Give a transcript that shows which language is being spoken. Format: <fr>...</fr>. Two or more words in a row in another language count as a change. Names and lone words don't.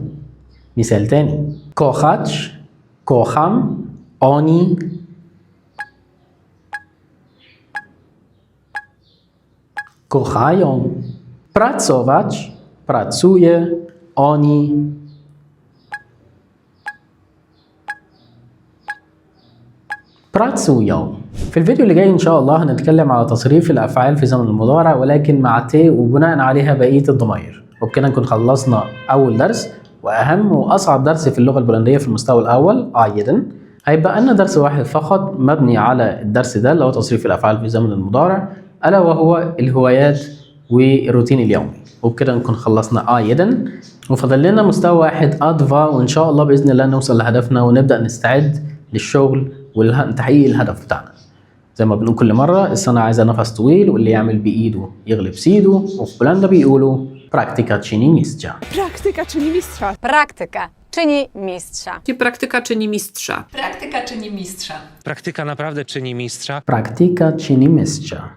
<ar>مثال تاني</ar> <pl>kochać، kocham، oni kochają. pracować، pracuję، oni pracują.</pl> <ar>في الفيديو اللي جاي ان شاء الله هنتكلم على تصريف الافعال في زمن المضارع ولكن مع تي وبناء عليها بقيه الضمائر. وبكده نكون خلصنا اول درس واهم واصعب درس في اللغه البولنديه في المستوى الاول ايضا. هيبقى لنا درس واحد فقط مبني على الدرس ده اللي هو تصريف الافعال في زمن المضارع، الا وهو الهوايات والروتين اليومي. وبكده نكون خلصنا ايضا. وفضل لنا مستوى واحد ادفا، وان شاء الله باذن الله نوصل لهدفنا ونبدا نستعد للشغل وتحقيق الهدف بتاعنا. زي ما بنقول كل مره، الصنعه عايزه نفس طويل، واللي يعمل بايده يغلب سيده، وفي بولندا بيقولوا</ar> <pl>praktyka czyni mistrza. Praktyka czyni mistrza. Praktyka czyni mistrza. Praktyka czyni mistrza. Praktyka czyni mistrza. Praktyka naprawdę czyni mistrza. Praktyka czyni mistrza.</pl>